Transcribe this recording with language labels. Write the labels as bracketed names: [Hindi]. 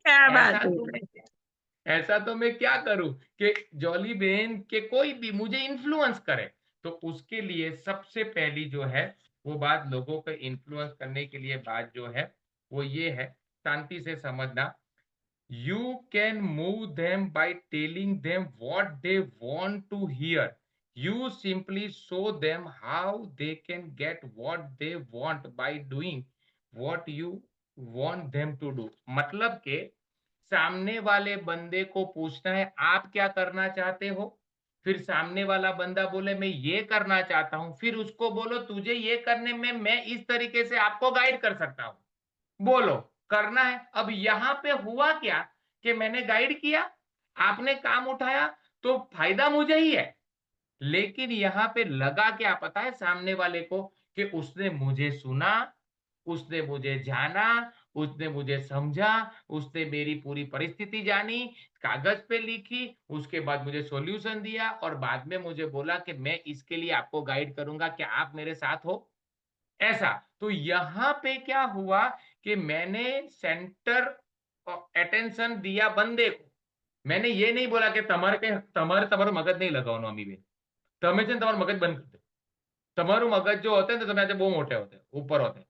[Hindi] क्या बात ऐसा है! तो मैं ऐसा तो मैं क्या करूँ कि जॉली बेन के कोई भी मुझे इन्फ्लुएंस करे। तो उसके लिए सबसे पहली जो है, वो बात लोगों को इन्फ्लुएंस करने के लिए बात जो है, वो ये है, शांति से समझना। [English] You can move them by telling them what they want to hear. You simply show them how they can get what they want by doing what you want them to do. [Hindi] मतलब के सामने वाले बंदे को पूछना है आप क्या करना चाहते हो? फिर सामने वाला बंदा बोले मैं ये करना चाहता हूँ, फिर उसको बोलो तुझे ये करने में मैं इस तरीके से आपको गाइड कर सकता हूँ। बोलो, करना है। अब यहाँ पे हुआ क्या कि मैंने गाइड किया, आपने काम उठाया, तो फ़ायदा मुझे ही है। लेकिन यहाँ पे लगा क्या पता है सामने वाले को कि उसने मुझे सुना, उसने मुझे जाना, उसने मुझे समझा, उसने मेरी पूरी परिस्थिति जानी, कागज़ पे लिखी, उसके बाद मुझे सॉल्यूशन दिया और बाद में मुझे बोला कि मैं इसके लिए आपको गाइड करूँगा, क्या आप मेरे साथ हो? ऐसा। तो यहाँ पे क्या हुआ कि मैंने सेंटर अटेंशन दिया बंदे को। मैंने ये नहीं बोला कि [Gujarati] તમારું મગજ નહીં લગાવવાનું અમીબેન. તમે છે ને તમારું મગજ બંધ કરી દો. તમારું મગજ જો હોતે ને તો તમે આજે બહુ મોટે હોતે, ઉપર હોતે.